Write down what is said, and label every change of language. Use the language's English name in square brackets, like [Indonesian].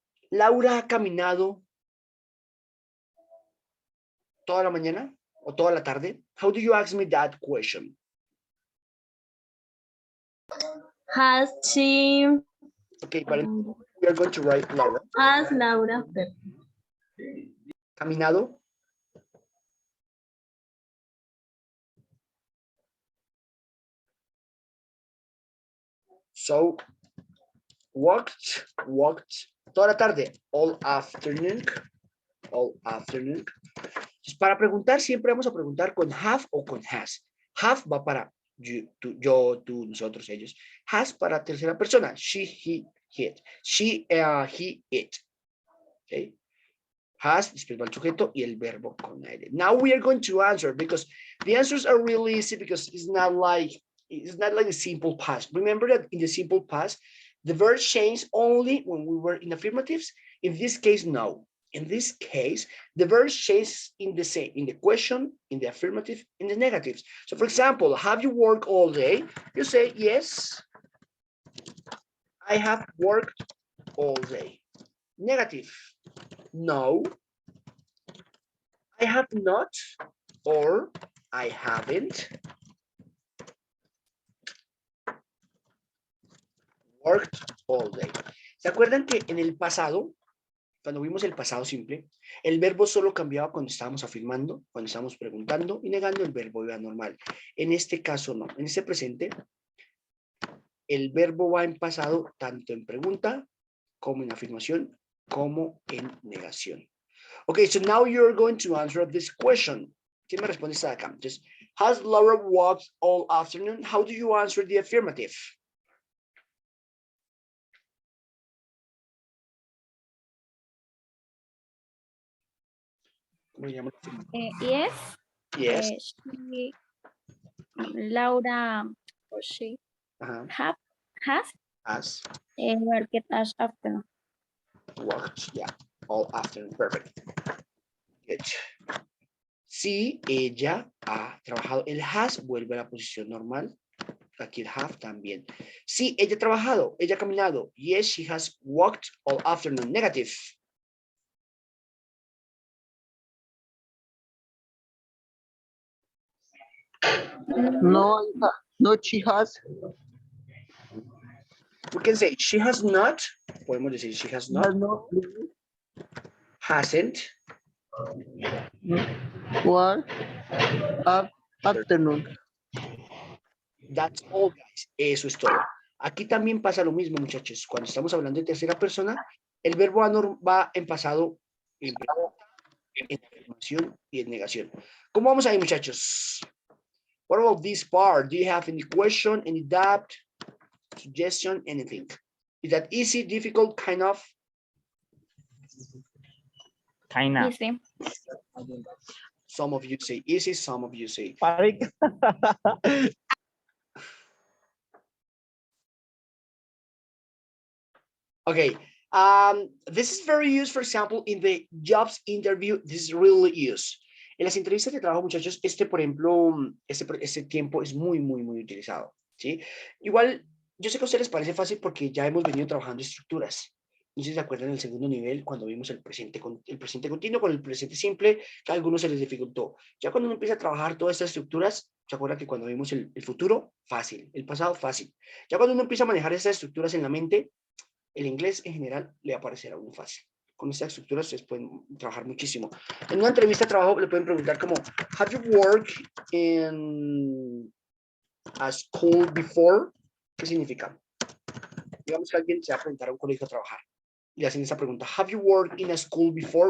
[Spanish] Laura ha caminado toda la mañana o toda la tarde. [English] How do you ask me that question? Has she? Okay, but we are going to write Laura. Has Laura? [Spanish] Caminado. [English] So, walked [Spanish] toda la tarde, [English] all afternoon. [Spanish] Entonces, para preguntar, siempre vamos a preguntar con have o con has. Have va para yo, tú, nosotros, ellos. Has para tercera persona. [English] She, he, it. She, he, it. Okay. [Spanish] Has, después va el sujeto y el verbo con aire. [English] Now we are going to answer because the answers are really easy because it's not like a simple past. Remember that in the simple past, the verbs change only when we were in affirmatives. In this case, no. In this case, the verbs change in the question, in the affirmative, in the negatives. So for example, have you worked all day? You say, yes, I have worked all day. Negative. No, I have not, or I haven't worked all day. [Spanish] ¿Se acuerdan que en el pasado, cuando vimos el pasado simple, el verbo solo cambiaba cuando estábamos afirmando, cuando estábamos preguntando y negando, el verbo iba normal? En este caso no. En este presente, el verbo va en pasado tanto en pregunta como en afirmación como en negación. [English] Okay, so now you're going to answer this question. [Spanish] ¿Quién me responde esta de acá? [English] Entonces, has Laura walked all afternoon? How do you answer the affirmative? [Spanish] ¿Cómo le llaman? [English] Yes. Yes. She, Laura, or she Ajá. has Has worked as afternoon. walked, yeah, all afternoon. Perfect. Good. [Spanish] Sí, ella ha trabajado. El has vuelve a la posición normal. Aquí el have también. Sí, ella ha trabajado. Ella ha caminado. [English] Yes, she has walked all afternoon. Negative. No, no, she has. We can say she has not. [Spanish] Podemos decir [English] she has not. No, Hasn't. one afternoon. That's all, guys. [Spanish] Eso es todo. Aquí también pasa lo mismo, muchachos. Cuando estamos hablando de tercera persona, el verbo va en pasado, en afirmación y en negación. ¿Cómo vamos ahí, muchachos? [English] What about this part? Do you have any question, any doubt, suggestion, anything? Is that easy, difficult, kind of? Kinda. Easy. Some of you say easy, some of you say. Okay. This is very used, for example, in the jobs interview. This is really used. [Spanish] En las entrevistas de trabajo, muchachos, por ejemplo, este tiempo es muy utilizado, ¿sí? Igual, yo sé que a ustedes les parece fácil porque ya hemos venido trabajando estructuras. No sé si se acuerdan del segundo nivel, cuando vimos el presente continuo con el presente simple, que a algunos se les dificultó. Ya cuando uno empieza a trabajar todas estas estructuras, ¿se acuerdan que cuando vimos el futuro? Fácil. El pasado, fácil. Ya cuando uno empieza a manejar estas estructuras en la mente, el inglés en general le aparecerá muy fácil. Con estas estructuras ustedes pueden trabajar muchísimo. En una entrevista de trabajo le pueden preguntar como, [English] have you worked in a school before? [Spanish] ¿Qué significa? Digamos que alguien se va a presentar a un colegio a trabajar. Y le hacen esa pregunta, [English] have you worked in a school before?